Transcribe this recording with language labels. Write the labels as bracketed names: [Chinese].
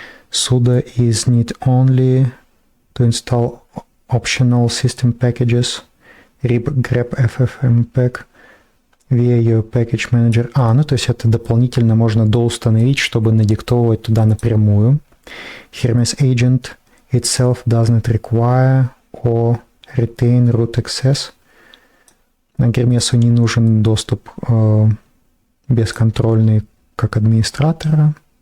[English] Sudo is need only to install optional system packages, grep ffmpeg via your package manager. [Russian] Ну то есть это дополнительно можно доустановить, чтобы надиктовывать туда напрямую. [English] Hermes agent itself does not require or retain root access. [Russian] На Гермесу не нужен доступ бесконтрольный как администратора.